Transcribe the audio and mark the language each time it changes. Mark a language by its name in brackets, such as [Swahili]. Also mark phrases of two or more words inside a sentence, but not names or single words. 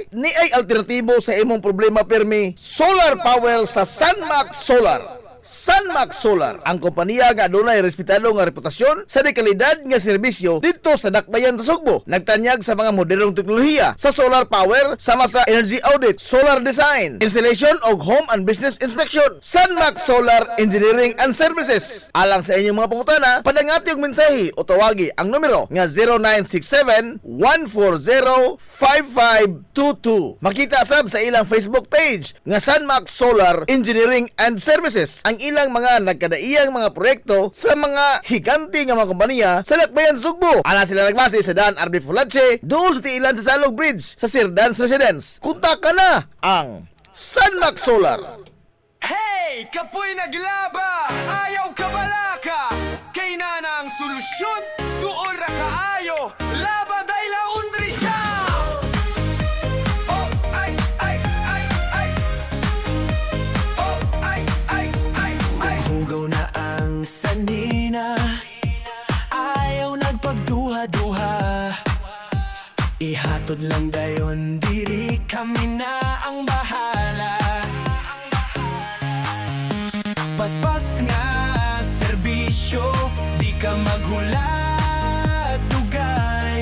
[Cebuano] Ni ay alternatibo sa imong problema permi [English] solar power [Cebuano] sa Sunmax Solar. Sunmax Solar, ang kompanya nga adunay respetado nga reputasyon sa dekalidad nga serbisyo dito sa Dakbayan sa Sugbo. Nagtanyag sa mga modernong teknolohiya sa [English] solar power [Cebuano] sama sa [English] energy audit, solar design, installation [Cebuano] og [English] home and business inspection. [Cebuano] Sunmax Solar Engineering and Services. Alang sa inyong mga pangutana, padangati og mensahe o tawagi ang numero nga 0967-140-5522. Makita sab sa ilang [English] Facebook page [Cebuano] nga Sunmax Solar Engineering and Services ang ilang mga nagkadaiyang mga proyekto sa mga higanti nga mga kompanya sa Dakbayan Sugbo. Ana sila nagbase sa Dan RB Fulache, doon sa tiilan sa Salog Bridge sa Sirdans Residence. Kontak na ang Sunmax Solar. Hey! Kapoy naglaba! Ayaw ka balaka! Kay na ang solusyon, tuol ra kaayo! Laba day laundry siya! Oh, ay, ay, ay, ay! Oh, ay, ay, ay, ay! Hugaw na ang sanina, ayaw nagpagduha-duha. Ihatod lang dayon, diri kami na ang bahala. Paspas nga serbisyo, di ka maghulat dugay.